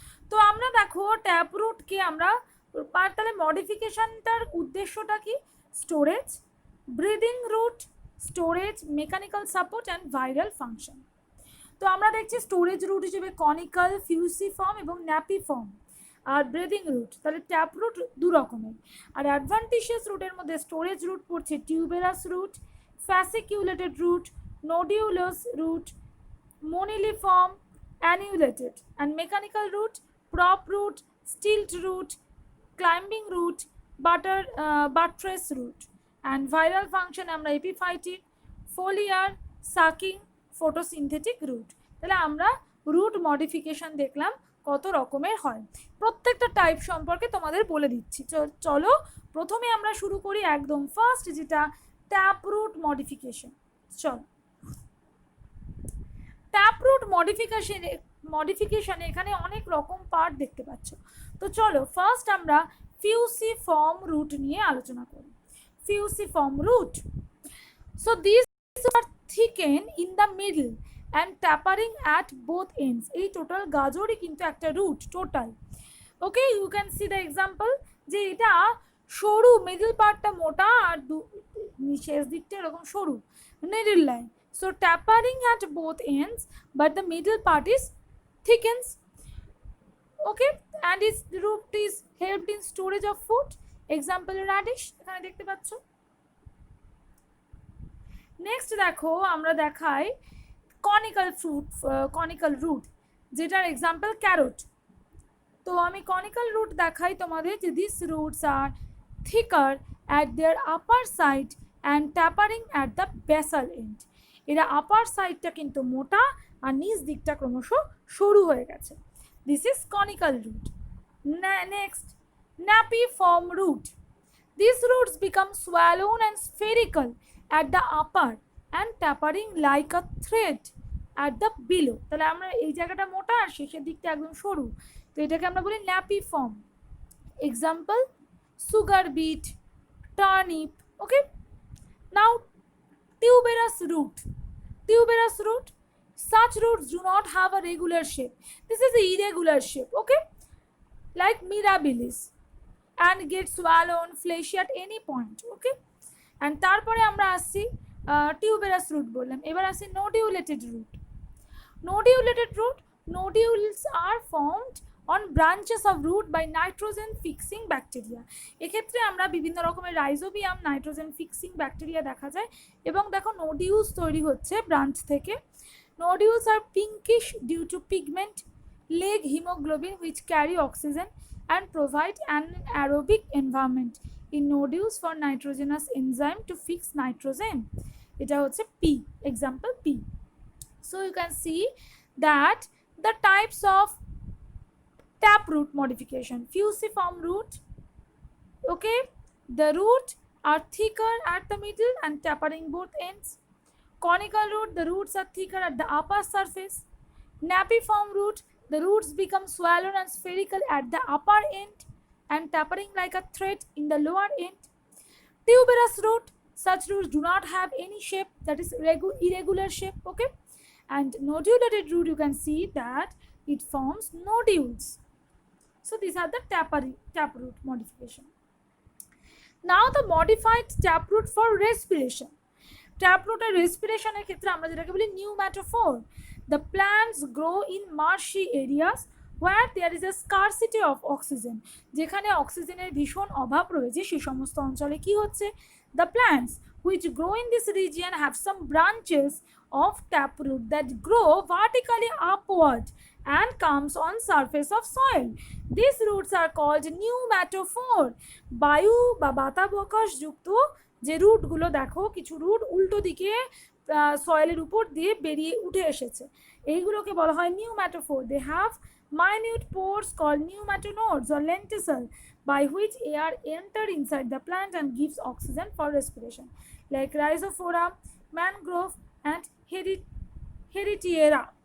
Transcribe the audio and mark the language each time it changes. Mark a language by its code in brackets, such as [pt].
[bn] তো আমরা দেখো ট্যাপ রুটকে আমরা তাহলে মডিফিকেশনটার উদ্দেশ্যটা কি? Storage, breathing root, storage, mechanical support and viral function. তো আমরা দেখছি স্টোরেজ রুট হিসেবে কনিক্যাল, ফিউসিফর্ম এবং ন্যাপিফর্ম। আর ব্রিদিং রুট, তাহলে ট্যাপ রুট দু রকমের। আর অ্যাডভান্টিশিয়াস রুটের মধ্যে স্টোরেজ রুট পড়ছে tuberous root, fasciculated root, nodulous root, moniliform, annulated, and mechanical root, prop root, stilt root, climbing root, buttress root, and viral function আমরা epiphytic, foliar, sucking, photosynthetic root। তাহলে আমরা root modification দেখলাম কত রকমের হয়, প্রত্যেকটা type সম্পর্কে তোমাদের বলে দিচ্ছি। চলো প্রথমে আমরা শুরু করি একদম ফার্স্ট, যেটা ট্যাপরুট মডিফিকেশন। চল, ট্যাপরুট মডিফিকেশনে এখানে অনেক রকম পার্ট দেখতে পাচ্ছ। তো চলো ফার্স্ট আমরা ফিউসিফর্ম রুট নিয়ে আলোচনা করি। [en] Fusiform root, so this are thicken in the middle and tapering at both ends. [bn] এই টোটাল গাজরই কিন্তু একটা root total. [en] okay, you can see the example, [bn] যে এটা সরু, মিডল পার্টটা মোটা আর শেষ দিকটা এরকম সরু, middle line. [en] So tapering at both ends but the middle part is thickens. Okay, and its root is helped in storage of food. [bn] Example radish এখানে দেখতে পাচ্ছ। নেক্সট দেখো আমরা দেখাই কনিক্যাল ফ্রুট, কনিক্যাল রুট, যেটার এক্সাম্পল ক্যারট। তো আমি conical root দেখাই তোমাদের, যে [en] This roots are thicker at their upper side and tapering at the basal end. [bn] এরা আপার সাইডটা কিন্তু মোটা আর নিচ দিকটা ক্রমশ সরু হয়ে গেছে। [en] This is conical root. Next napiform root. These roots become swollen and spherical at the upper and tapering like a thread at the below. [bn] তাহলে আমরা এই জায়গাটা মোটা আর শেষের দিকটা একদম সরু, তো এটাকে আমরা বলি napiform. [en] Example sugar beet, turnip. Okay, now tuberous root. Tuberous root, such roots do not have a regular shape. This is an irregular shape, okay, like mirabilis, and get swollen, fleshy at any point. [bn] Okay, and তারপরে আমরা আসছি tuberous root বললাম। এবার আসি নোডিউলেটেড root. [en] Nodulated root, nodules are formed on branches of root by nitrogen fixing bacteria. [bn] এক্ষেত্রে আমরা বিভিন্ন রকমের রাইজোবিয়াম, নাইট্রোজেন ফিক্সিং ব্যাকটেরিয়া দেখা যায়, এবং দেখো নোডিউলস তৈরি হচ্ছে ব্রাঞ্চ থেকে। [en] Nodules are pinkish due to pigment, leg hemoglobin which carry oxygen and provide an aerobic environment in nodules for nitrogenous enzyme to fix nitrogen. [bn] এটা হচ্ছে [en] P, example P. So you can see that the types of taproot modification. Fusiform root, okay, the root are thicker at the middle and tapering both ends. Conical root, the roots are thicker at the upper surface. Napiform root, the roots become swollen and spherical at the upper end and tapering like a thread in the lower end. Tuberous root, such roots do not have any shape, that is irregular shape. Okay, and nodulated root, you can see that it forms nodules. So these are the taproot modification. Now the modified taproot for respiration. [bn] Taproot আর রেসপিরেশনের ক্ষেত্রে আমরা যেটাকে বলি pneumatophore. [en] The plants grow in marshy areas where there is a scarcity of oxygen. [bn] যেখানে অক্সিজেনের ভীষণ অভাব রয়েছে সেই সমস্ত অঞ্চলে কি হচ্ছে, [en] the plants which grow in this region have some branches of taproot that grow vertically upward and comes on surface of soil. These roots are called pneumatophore. [bn] বায়ু বা বাতাবকাশ যুক্ত যে রুটগুলো দেখো, কিছু রুট উল্টো দিকে সয়েলের উপর দিয়ে বেরিয়ে উঠে এসেছে, এইগুলোকে বলা হয় pneumatophore. [en] They have minute pores called pneumatonodes or lenticel by which air enter inside the plant and gives oxygen for respiration, like rhizophora, mangrove and heritiera.